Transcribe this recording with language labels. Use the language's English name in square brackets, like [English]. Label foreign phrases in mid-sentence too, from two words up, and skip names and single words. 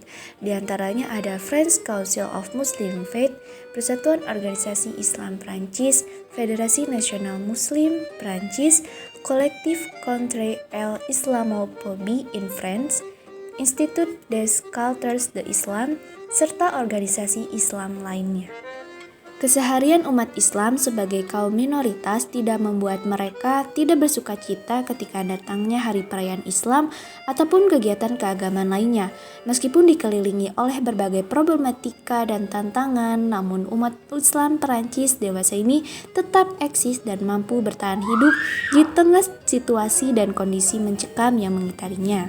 [Indonesian] Di antaranya ada French Council of Muslim Faith, Persatuan Organisasi Islam Prancis, Federasi Nasional Muslim Prancis, Collectif contre l'Islamophobie in France, Institut des Cultures de Islam, serta organisasi Islam lainnya. Keseharian umat Islam sebagai kaum minoritas tidak membuat mereka tidak bersuka cita ketika datangnya hari perayaan Islam ataupun kegiatan keagamaan lainnya. Meskipun dikelilingi oleh berbagai problematika dan tantangan, namun umat Islam Perancis dewasa ini tetap eksis dan mampu bertahan hidup di tengah situasi dan kondisi mencekam yang mengitarinya.